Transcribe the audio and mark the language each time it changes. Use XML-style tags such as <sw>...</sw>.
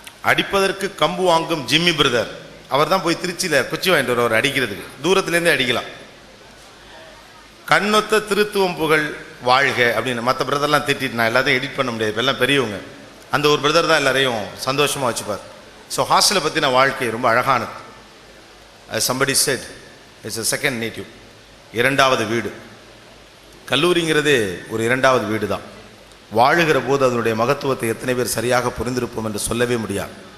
<ta>அடிப்பதற்கு கம்பு வாங்கும் Jimmy brother, அவர் தான் போய் திருச்சியில் குச்சி வாங்கிட்டு வருவார் அடிக்கிறதுக்கு. தூரத்துலேருந்தே அடிக்கலாம். கண்ணொத்த திருத்துவம் புகழ் வாழ்க அப்படின்னு மற்ற பிரதர்லாம் திட்டிட்டு நான் எல்லாத்தையும் எடிட் பண்ண முடியாது. இப்போ எல்லாம் பெரியவங்க. அந்த ஒரு பிரதர் தான் எல்லாரையும் சந்தோஷமாக வச்சுப்பார். ஸோ ஹாஸ்டலை பற்றின வாழ்க்கை ரொம்ப அழகானது.</ta> <en>somebody said it's a second native.</en> <ta>இரண்டாவது வீடு. கல்லூரிங்கிறதே ஒரு இரண்டாவது வீடு தான். வாழுகிற போது அதனுடைய மகத்துவத்தை எத்தனை பேர் சரியாக புரிந்திருப்போம் என்று சொல்லவே முடியாது.</ta>